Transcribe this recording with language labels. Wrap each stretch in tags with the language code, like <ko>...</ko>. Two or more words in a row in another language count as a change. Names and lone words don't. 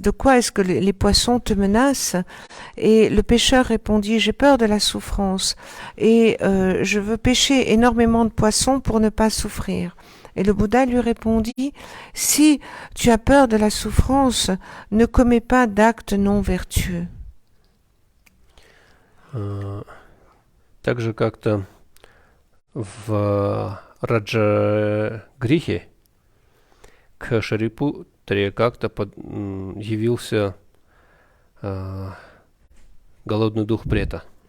<fr>De quoi est-ce que les poissons te menacent? Et le pêcheur répondit: j'ai peur de la souffrance et je veux pêcher énormément de poissons pour ne pas souffrir. Et le Bouddha lui répondit: si tu as peur de la souffrance, ne commets pas d'actes non vertueux.</fr> <ru>Также как-то в Раджагрихе к Шарипутре как-то явился голодный дух прета.</ru>